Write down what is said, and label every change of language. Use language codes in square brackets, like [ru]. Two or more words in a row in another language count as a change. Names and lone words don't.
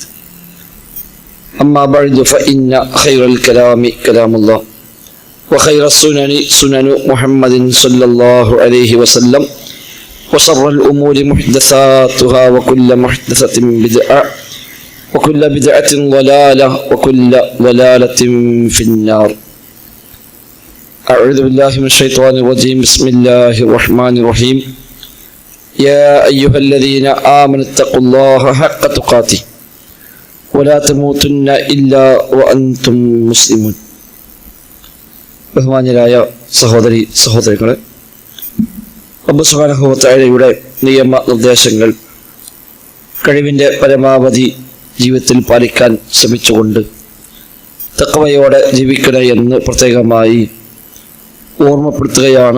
[ar] أما بعد فإن خير الكلام كلام الله وخير السنن سنن محمد صلى الله عليه وسلم وشر الأمور محدثاتها وكل محدثة بدعة وكل بدعة ضلالة وكل ضلالة في النار. أعوذ بالله من الشيطان الرجيم. بسم الله الرحمن الرحيم. يا أيها الذين آمنوا اتقوا الله حق تقاته ولا تموتن إلا وأنتم مسلمون. [ml] ബഹുമാന്യരായ സഹോദരികളെ, [ar] رب سبحانه وتعالى [ml] നിയമ നിർദ്ദേശങ്ങൾ കഴിവിൻ്റെ പരമാവധി ജീവിതത്തിൽ പാലിക്കാൻ ശ്രമിച്ചുകൊണ്ട് തഖ്വയോടെ ജീവിക്കണേ എന്ന് പ്രത്യേകമായി ഓർമ്മപ്പെടുത്തുകയാണ്.